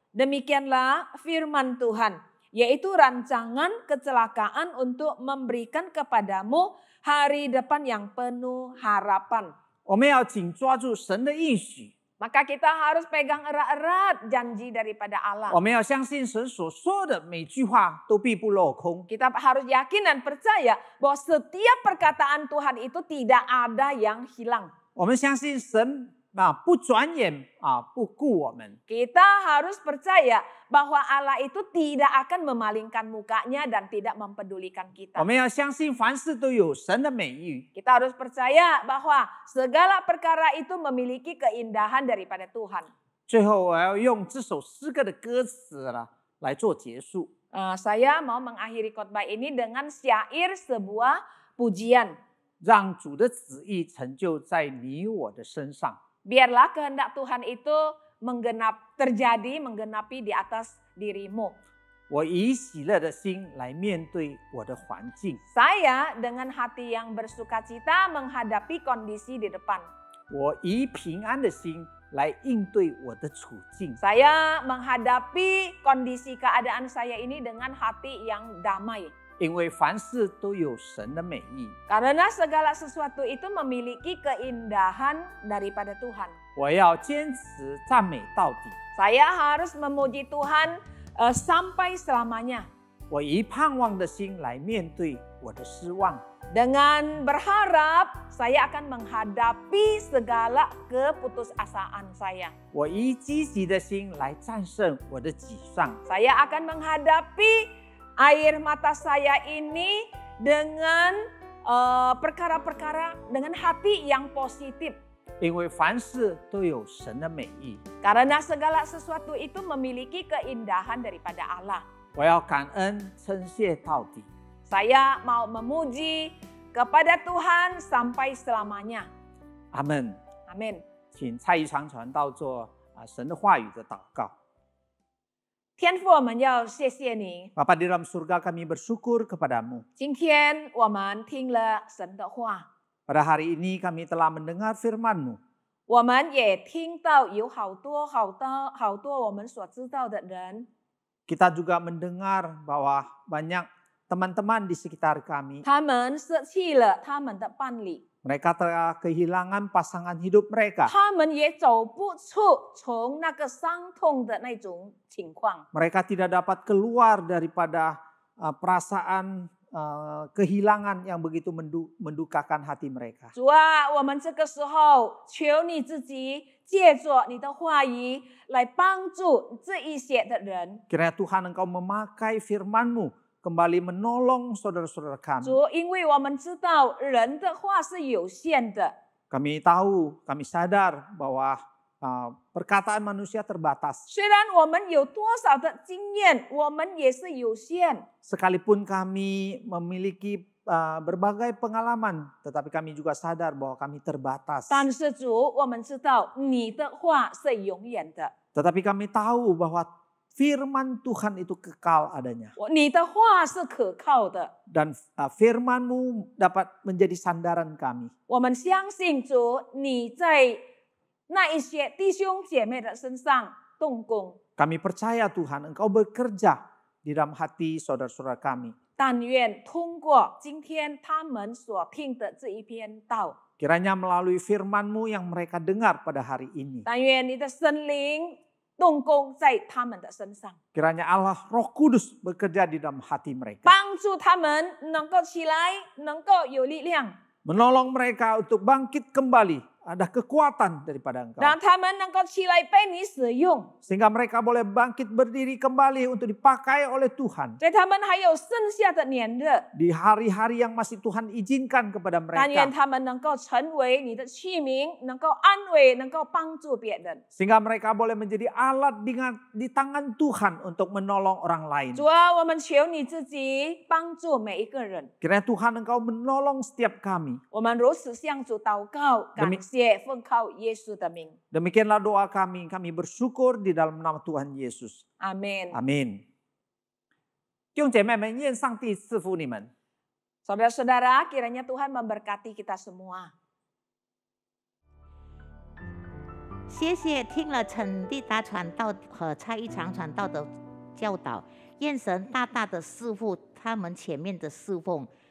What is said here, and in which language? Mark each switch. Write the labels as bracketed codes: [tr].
[id] Demikianlah firman Tuhan, yaitu rancangan kecelakaan untuk memberikan kepadamu hari depan yang penuh harapan. [zh] 我们要紧抓住神的应许， [id] Maka kita harus pegang erat-erat janji daripada Allah. [zh] 我们要相信神所说的每句话都必不落空。 [id] Kita harus yakin dan percaya bahwa setiap perkataan Tuhan itu tidak ada yang hilang. [zh] 我们相信神不转眼不顾我们。 [id] Kita harus percaya bahwa Allah itu tidak akan memalingkan mukanya dan tidak mempedulikan kita. [zh] 我们要相信凡事都有神的美意。 [id] Kita harus percaya bahwa segala perkara itu memiliki keindahan daripada Tuhan. [zh] 最后，我要用这首诗歌的歌词来做结束。 [id] Saya mau mengakhiri khotbah ini dengan syair sebuah pujian. [zh] 让主的旨意成就在你我的身上。 [id] Biarlah kehendak Tuhan itu menggenapi di atas dirimu. [zh] 我以喜乐的心来面对我的环境， [id] Saya dengan hati yang bersukacita menghadapi kondisi di depan. [zh] 我以平安的心来应对我的处境。 [id] Saya menghadapi kondisi keadaan saya ini dengan hati yang damai. [zh] 因为凡事都有神的美意， [id] Karena segala sesuatu itu memiliki keindahan daripada Tuhan. [zh] 我要坚持赞美到底。 [id] Saya harus memuji Tuhan sampai selamanya. [zh] 我以盼望的心来面对我的失望。 [id] Dengan berharap saya akan menghadapi segala keputusasaan saya. [zh] 我以积极的心来战胜我的沮丧。 [id] Saya akan menghadapi air mata saya ini dengan perkara-perkara dengan hati yang positif. [zh] 因为凡事都有神的美意， [id] Karena segala sesuatu itu memiliki keindahan daripada Allah. [zh] 我要感恩称谢到底。 [id] Saya mau memuji kepada Tuhan sampai selamanya. [zh] 阿门。 [id] Amin. [zh] 请蔡一常传道做神的话语的祷告。天父，我们要谢谢你。 [id] Bapa di dalam surga, kami bersyukur kepadamu. [zh] 今天我们听了神的话， [id] Pada hari ini kami telah mendengar firman-Mu. [zh] 我们也听到有好多我们所知道的人， [id] Kita juga mendengar bahwa banyak teman-teman di sekitar kami. [zh] 他们舍弃了他们的伴侣， [id] Mereka telah kehilangan pasangan hidup mereka. [zh] 他们也走不出从那个伤痛的那种情况。 [id] Mereka tidak dapat keluar daripada perasaan kehilangan yang begitu mendukakan hati mereka. [zh] 主啊，我们这个时候求你自己借着你的话语来帮助这一些的人。 [id] Kiranya Tuhan Engkau memakai firman-Mu kembali menolong saudara-saudara kami. [zh] 主，因为我们知道人的话是有限的， [id] Kami tahu, kami sadar bahwa perkataan manusia terbatas. [zh] 虽然我们有多少的经验，我们也是有限。 [id] Sekalipun kami memiliki berbagai pengalaman, tetapi kami juga sadar bahwa kami terbatas. [zh] 但是主，我们知道你的话是永远的， [id] Tetapi kami tahu bahwa firman Tuhan itu kekal adanya. [zh] 你的话是可靠的。 [id] Dan firman-Mu dapat menjadi sandaran kami. [zh] 我们相信主，你在那一些弟兄姐妹的身上动工。 [id] Kami percaya Tuhan Engkau bekerja di dalam hati saudara-saudara kami. [zh] 但愿通过今天他们所听的这一篇道， [id] Kiranya melalui firman-Mu yang mereka dengar pada hari ini. [zh] 但愿你的圣灵动工在他们的身上， [id] Kiranya Allah Roh Kudus bekerja di dalam hati mereka. [zh] 帮助他们能够起来，能够有力量， [id] Menolong mereka untuk bangkit kembali. Ada kekuatan daripada Engkau. [zh] 让他们能够起来被你使用。 [id] Sehingga mereka boleh bangkit berdiri kembali untuk dipakai oleh Tuhan. [zh] 在他们还有剩下的年日， [id] Di hari-hari yang masih Tuhan izinkan kepada [zh] 但愿他们能够成为你的器皿，能够安慰，能够帮助别人。 [id] Sehingga mereka boleh menjadi alat di tangan Tuhan untuk menolong orang lain. [zh] 主啊，我们求你自己帮助每一个人。 [id] Kiranya Tuhan Engkau menolong setiap kami. [zh] 我们如此向主祷告，感谢奉靠耶稣的名， [id] Demikianlah doa kami. Kami bersyukur di dalam nama Tuhan Yesus. [zh] 阿门。 [id] Amin. [zh] 弟兄姐妹们，愿上帝赐福你们。 [id] Saudara-saudara, kiranya Tuhan memberkati kita semua. [zh] 谢谢听了陈立达传道和蔡一常传道的教导，愿神大大的赐福他们前面的侍奉。